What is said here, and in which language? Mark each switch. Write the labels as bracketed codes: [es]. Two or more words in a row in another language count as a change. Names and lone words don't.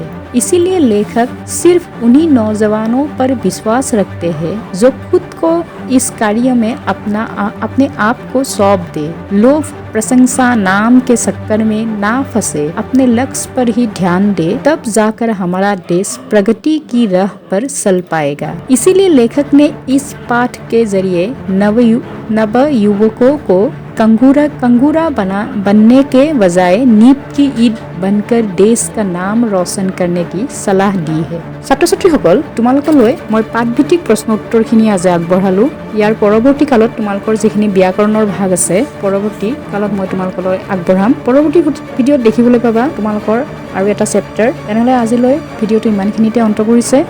[hi] इसीलिए लेखक सिर्फ उन्हीं नौजवानों पर विश्वास रखते हैं जो खुद को इस कार्य में अपने आप को सौंप दे, लोभ, प्रशंसा, नाम के चक्कर में ना फंसे, अपने लक्ष्य पर ही ध्यान दे, तब जाकर हमारा देश प्रगति की राह पर चल पाएगा। इसीलिए लेखक ने इस पाठ के जरिए नव युवकों को कंगूरा बनने के बजाय नीप की ईद बनकर देश का नाम रोशन करने की सलाह दी है। [as] ছাত্ৰ ছাত্ৰীসকল, তোমালোকলৈ মই পাঠভিত্তিক প্ৰশ্ন উত্তৰখিনি আজি আগবঢ়ালো। ইয়াৰ পৰৱৰ্তী কালত তোমালোকৰ যিখিনি ব্যাকৰণৰ ভাগ আছে, পৰৱৰ্তী কালত মই তোমালোকলৈ আগবঢ়াম। পৰৱৰ্তী ভিডিঅ'ত দেখিবলৈ পাবা তোমালোকৰ আৰু এটা চেপ্টাৰ। তেনেহ'লে আজিলৈ ভিডিঅ'টো ইমানখিনিতে অন্ত পৰিছে।